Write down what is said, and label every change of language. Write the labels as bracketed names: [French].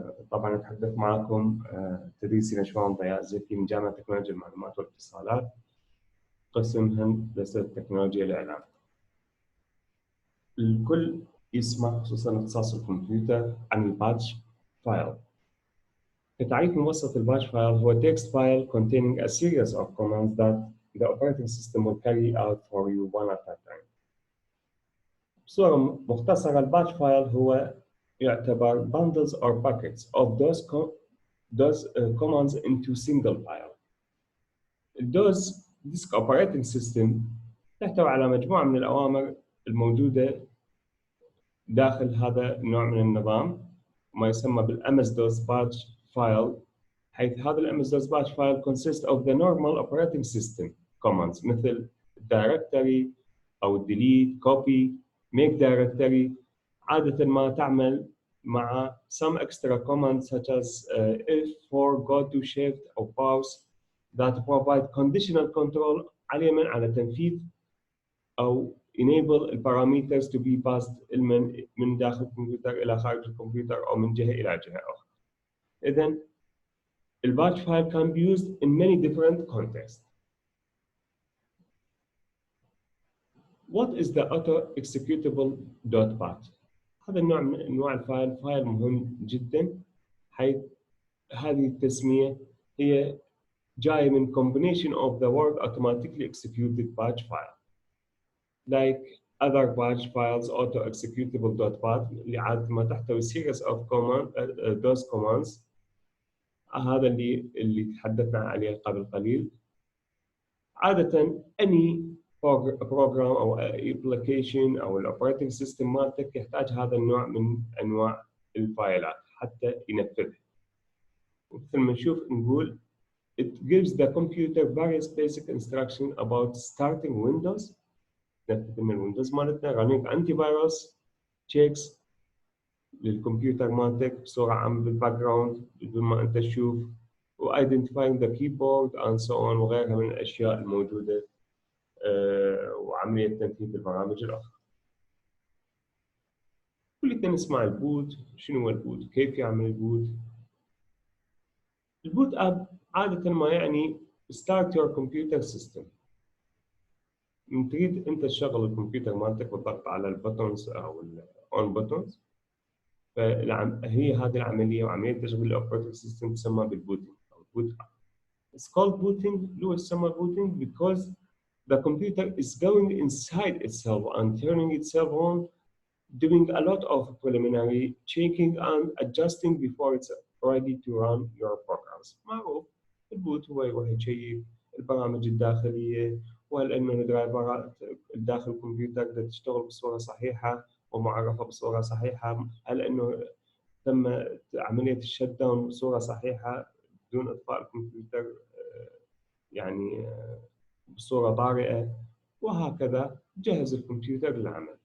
[Arabic] طبعا أتحدث معكم تدريسي نشوان ضياء زكي من جامعة تكنولوجيا المعلومات والاتصالات، قسم هندسة تكنولوجيا الإعلام. الكل يسمع خصوصا اختصاص الكمبيوتر عن الباتش فايل. كتعريف مبسط الباتش فايل هو [English] text file containing a series of commands that the operating system will carry out for you one at a time. [Arabic] بصورة مختصرة الباتش فايل هو يعتبر [English] bundles or packets of those commands into single file. This operating system [Arabic] تحتوي على مجموعة من الأوامر الموجودة داخل هذا النوع من النظام، ما يسمى بالMS DOS batch file، حيث هذا الMS DOS batch file [English] consists of the normal operating system commands [Arabic] مثل directory أو delete, copy, [English] make directory. [Arabic] عادة ما تعمل مع [English] some extra commands such as [Arabic] if, for, go to, shift أو pause [English] that provide conditional control [Arabic] على على تنفيذ أو [English] enable parameters to be passed [Arabic] من داخل الكمبيوتر إلى خارج الكمبيوتر أو من جهة إلى جهة أخرى. إذن الباتش [English] file can be used in many different contexts. What is the auto executable.bat؟ [Arabic] هذا النوع من أنواع الفايل فايل مهم جدا، حيث هذه التسمية هي جاية من [English] combination of the word automatically executed batch file. Like other batch files auto executable.bat [Arabic] اللي عادة ما تحتوي [English] series of those commands. [Arabic] هذا اللي تحدثنا عليه قبل قليل. عادة [English] any program [Arabic] أو [English] application [Arabic] أو [English] operating system [Arabic] مالتك يحتاج هذا النوع من أنواع الفايلات حتى ينفذها. مثل ما نشوف نقول [English] it gives the computer various basic instructions about starting Windows. [Arabic] نفذ من الويندوز مالتنا [English] running antivirus checks [Arabic] للكمبيوتر مالتك بصورة عامة بالباك جراوند بدون ما أنت تشوف، و [English] identifying the keyboard and so on [Arabic] وغيرها من الأشياء الموجودة وعملية تنفيذ البرامج الأخرى. كلنا نسمع البوت. شنو هو البوت؟ كيف يعمل البوت؟ البوت أب عادة ما يعني [English] start your computer system. [Arabic] من تريد أنت تشغل الكمبيوتر مالتك بالضغط على البوتونز أو الأون بوتونز، فهي هذه العملية وعملية تشغيل الأوبريتنج سيستم تسمى بالبوتينج أو البوت أب. [English] It's called booting. [Arabic] ليه يسمى booting? [English] Because the computer is going inside itself and turning itself on, doing a lot of preliminary checking and adjusting before it's ready to run your programs. [Arabic] معروف البوت هو يروح يشيك البرامج الداخلية وهل إنه الدرايفرات داخل الكمبيوتر تشتغل بصورة صحيحة ومعرفة بصورة صحيحة، هل إنه تم عملية الشت داون بصورة صحيحة بدون إطفاء الكمبيوتر يعني بصورة طارئة، وهكذا جهز الكمبيوتر للعمل.